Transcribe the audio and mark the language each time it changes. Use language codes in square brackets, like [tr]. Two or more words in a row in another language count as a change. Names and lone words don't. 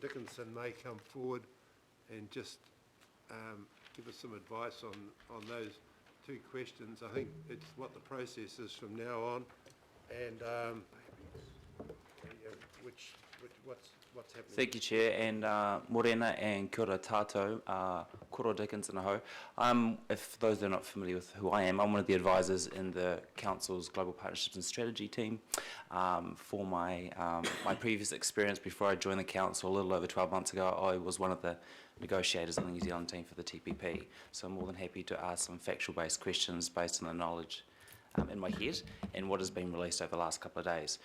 [en] Dickinson may come forward and just give us some advice on those two questions. I think it's what the process is from now on, and what's happening. Thank you, Chair, and Morena and [mi] kia ora tātou, [en] Koro Dickinson aho. If those that are not familiar with who I am, I'm one of the advisors in the Council's Global Partnerships and Strategy team. For my previous experience before I joined the Council a little over 12 months ago, I was one of the negotiators on the New Zealand team for the TPP. So I'm more than happy to ask some factual-based questions based on the knowledge in my head and what has been released over the last couple of days.